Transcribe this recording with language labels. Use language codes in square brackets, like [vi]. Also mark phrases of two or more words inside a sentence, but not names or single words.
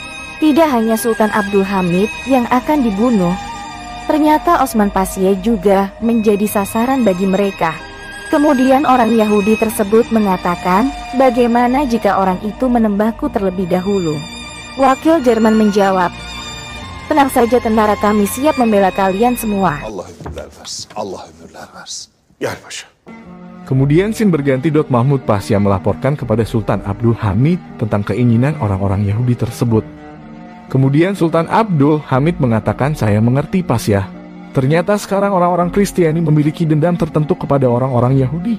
[id] Tidak hanya Sultan Abdul Hamid yang akan dibunuh, ternyata Osman Pasya juga menjadi sasaran bagi mereka. Kemudian orang Yahudi tersebut mengatakan, "Bagaimana jika orang itu menembakku terlebih dahulu?" Wakil Jerman menjawab, "Tenang saja tentara, kami siap membela kalian semua." [tr] Allah ömürler versin. Allah ömürler versin. Gel paşa. [id] Kemudian scene berganti. Mahmud Pasya melaporkan kepada Sultan Abdul Hamid tentang keinginan orang-orang Yahudi tersebut. Kemudian Sultan Abdul Hamid mengatakan, "Saya mengerti, Pasya. Ternyata sekarang orang-orang Kristiani memiliki dendam tertentu kepada orang-orang Yahudi."